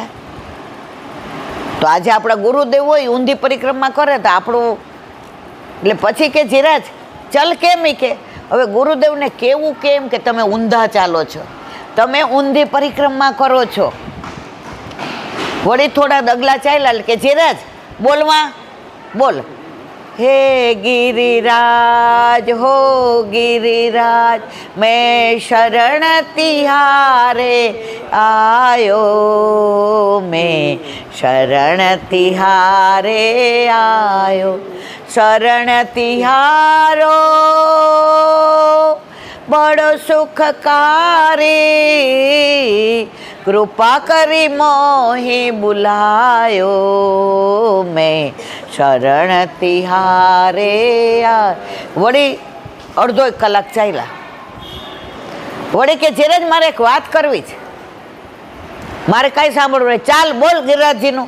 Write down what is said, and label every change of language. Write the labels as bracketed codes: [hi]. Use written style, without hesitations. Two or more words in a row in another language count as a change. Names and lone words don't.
[gu] તો આજે આપણા ગુરુદેવ હોય ઊંધી પરિક્રમા કરે તો આપણું, એટલે પછી કે જીરાજ ચલ, કેમ? કે હવે ગુરુદેવને કેવું કેમ કે તમે ઊંધા ચાલો છો, તમે ઊંધી પરિક્રમા કરો છો. વળી થોડા ડગલા ચાલ્યા કે જીરાજ બોલવા બોલ, હે [hi] गिरिराज हो गिरिराज मैं शरण तिहारे आयो, मैं शरण तिहारे आयो, शरण तिहारो बड़ो सुखकारी, कृपा करी मोही बुलायो, मैं शरण तिहारे. [gu] વળી અડધો 1 કલાક ચાલ્યા. વળી કે જીરાજ મારે એક વાત કરવી છે, મારે કાંઈ સાંભળવું નહીં, ચાલ બોલ ગિરિરાજજીનું.